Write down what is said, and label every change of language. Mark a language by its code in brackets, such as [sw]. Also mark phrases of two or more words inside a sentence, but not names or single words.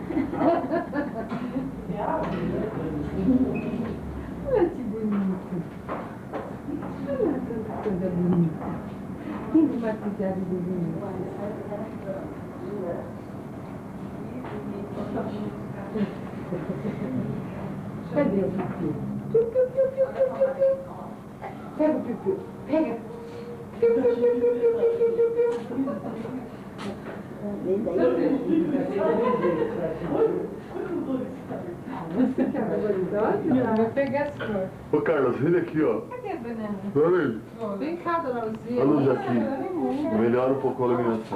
[pt] Olha que bonito. Olha tanta coisa bonita. Quem vai cuidar de bonito? Cadê o piu-piu? Piu-piu-piu-piu-piu-piu. Pega o piu-piu. Pega. Piu-piu-piu-piu-piu-piu-piu. Você que é valoridosa? Vou pegar as flores. Ô Carlos, vem aqui, ó. Cadê a banana? Olha aí. Vem cá, dona Luzia. A luz aqui. Melhora um pouco a iluminação.